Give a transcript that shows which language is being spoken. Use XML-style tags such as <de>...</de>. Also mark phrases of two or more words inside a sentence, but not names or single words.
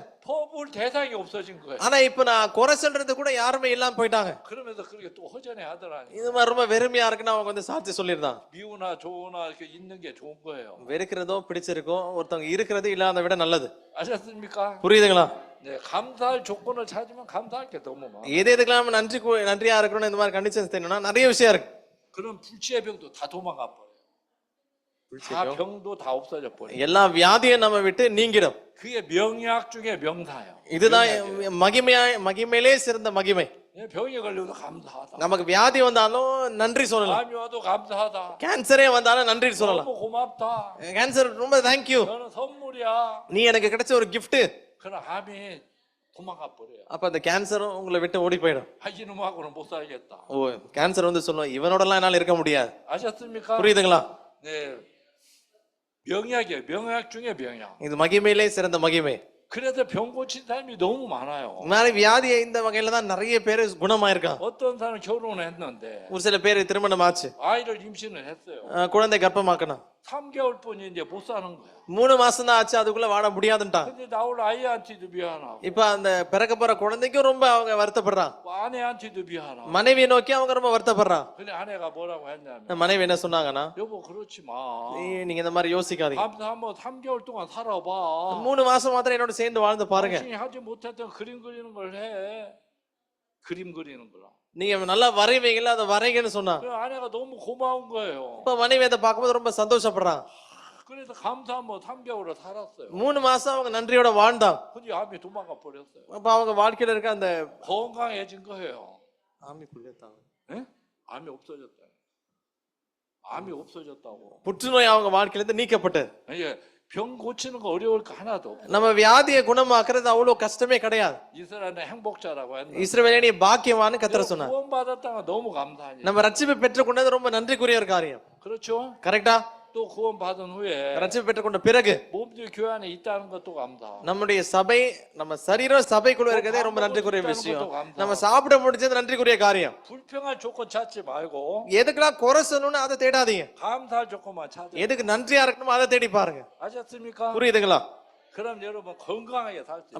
<ko>퍼부을 대상이 없어진 거예요.</ko> <ta>ஆனா இப்ப நான் குறை சொல்றது கூட யாருமே இல்லாம போயிட்டாங்க.</ta> <ko>그러면서 그렇게 또 허전해 하더라니.</ko> <ta>இது மாதிரி ரொம்ப வெறுமையா இருக்குன்னு அவங்க வந்து சாட்சி சொல்லியிருந்தாங்க.</ta> <ko>미우나 좋으나 이렇게 있는 게 좋은 거예요.</ko> <ta>வெறுக்கிறதோ பிடிச்சிருக்கோ ஒருத்தவங்க இருக்கிறது இல்லாத விட நல்லது.</ta> <ko>아셨습니까?</ko> <ta>புரியுதுங்களா?</ta> <ko>네, 감사할 조건을 찾으면 감사할 게 너무 많아.</ko> <ta>எது எதுக்கெல்லாம் நன்றியா இருக்கணும் இந்த மாதிரி கண்டிஷன்ஸ் தெரியணும்னா நிறைய விஷயம் இருக்கு.</ta> <ko>그런 불치의 병도 다 도망가 버려요. 다 병도 다 없어져 버려.</ko> <ta>எல்லா வியாதியும் நம்ம விட்டு நீங்கிடும்.</ta> <ko>그게 명약 중에 명사예요.</ko> <ta>இதுதான் மகிமையிலே சிறந்த மகிமை.</ta> <ko>병이 걸려도 감사하다.</ko> <ta>நமக்கு வியாதி வந்தாலும் நன்றி சொல்லலாம்.</ta> <ko>암이 와도 감사하다.</ko> <ta>கேன்சரே வந்தாலும் நன்றி சொல்லலாம்.</ta> <ko>너무 고맙다.</ko> <ta>கேன்சர் ரொம்ப தேங்க்யூ,</ta> <ko>너는 선물이야.</ko> <ta>நீ எனக்கு கிடைச்ச ஒரு gift.</ta> <ko>그럼 암이 도망가 버려요.</ko> <ta>அப்ப அந்த கேன்சரும் உங்களை விட்டு ஓடி போயிடும்.</ta> <ko>이놈하고는 못 살겠다.</ko> <ta>ஓ கேன்சர் வந்து சொல்லும் இவனோடலாம் என்னால இருக்க முடியாது.</ta> <ko>아셨습니까?</ko> <ta>புரியுதுங்களா?</ta> <ko>네, 명약이에요. 명약 중에 명약.</ko> <ta>இது மகிமையிலே சிறந்த மகிமை.</ta> <ko>그래서 병 고친 사람이 너무 많아요.</ko> <ta>இந்த மாதிரி வியாதி இந்த வகையில தான் நிறைய பேர் குணமாயிருக்காங்க.</ta> <ko>어떤 사람은 결혼했는데</ko> <ta>ஒரு சில பேர் திருமணம் ஆச்சு,</ta> <ko>아이를 임신을 했어요.</ko> <ta>குழந்தை கர்ப்பமாக்கணும்.</ta> <ko>3개월뿐이 이제 못 사는 거야.</ko> <ta>3 மாசம் தான் ஆச்சு, அதுக்குள்ள வாழ முடியாதுன்ட்டாங்க.</ta> <ko>근데 나올 아이한테도 미안하고</ko> <ta>இப்ப அந்த பிறக்க போற குழந்தைக்கும் ரொம்ப அவங்க வருத்தப்படுறாங்க.</ta> <ko>아내한테도 미안하고.</ko> <ta>மனைவியை நோக்கி அவங்க ரொம்ப வருத்தப்படுறாங்க.</ta> <ko>근데 아내가 뭐라고 했냐면</ko> <ta>மனைவி என்ன சொன்னாங்கன்னா,</ta> <ko>여보 그렇지 마.</ko> <ta>நீங்க இந்த மாதிரி யோசிக்காதீங்க.</ta> <ko>한번 3개월 동안 살아봐.</ko> <ta>3 மாசம் மாத்திரம் என்னோட சேர்ந்து வாழ்ந்து பாருங்க.</ta> <ko>당신이 하지 못했던 그림 그리는 걸 해. 그림 그리는 거라.</ko> <ta>நீங்க நல்லா வரைவீங்களா, அதை வரைங்கன்னு சொன்னா.</ta> <ko>그 아내가 너무 고마운 거예요.</ko> <ta>இப்ப மனைவி அதை பார்க்கும்போது ரொம்ப சந்தோஷப்படுறாங்க.</ta> <ko>그래서 감사한 3개월을 살았어요.</ko> <ta>3 மாசம் அவங்க நன்றியோட வாழ்ந்தாங்க.</ta> <ko>근데 암이 도망가 버렸어요.</ko> <ta>அப்ப அவங்க வாழ்க்கையில இருக்க அந்த</ta> <ko>건강해진 거예요.</ko> <ta>ஆமி புள்ளத்தாங்க,</ta> <ko>예? 암이 없어졌다. 암이 없어졌다고.</ko> <ta>புற்றுநோய் அவங்க வாழ்க்கையில இருந்து நீக்கப்பட்டது.</ta> <ko>예, 병 고치는 거 어려울 거 하나도 없어요.</ko> <ta>நம்ம வியாதியை குணமாக்குறது அவ்வளவு கஷ்டமே கிடையாது.</ta> <ko>이스라엘은 행복자라고 했는데</ko> <ta>இஸ்ரவேலே நீ பாக்கியவான்னு கர்த்தர் சொன்னார்.</ta> <ko>구원받았다가 너무 감사하니.</ko> <ta>நம்ம ரட்சிப்பை பெற்றுக்கொண்டது ரொம்ப நன்றிக்குரிய ஒரு காரியம்.</ta> <ko>그렇죠?</ko> <ta>கரெக்டா?</ta> <ko>또 구원받은 후에</ko> <ta>ரட்சிப்பை பெற்றுக்கொண்ட பிறகு</ta> <ko>몸들이 교회 안에 있다는 것도 감사.</ko> <ta>நம்முடைய சபை, நம்ம சரீரம் சபைக்குள்ள இருக்கிறதே ரொம்ப நன்றிக்குரிய விஷயம். நம்ம சாப்பிட முடிஞ்சது நன்றிக்குரிய காரியம்.</ta> <ko>불평할 조건 찾지 말고</ko> <ta>எதுக்குலாம் குறை சொல்லணும்னு அதை தேடாதீங்க.</ta> <ko>감사할 조건만 찾아.</ko> <ta>எதுக்கு நன்றியா இருக்கணுமோ அதை தேடி பாருங்க.</ta> <ko>아셨습니까?</ko> <ta>புரியுதுங்களா?</ta> <ko>그럼 여러분 건강하게 살 수 있어요.</ko>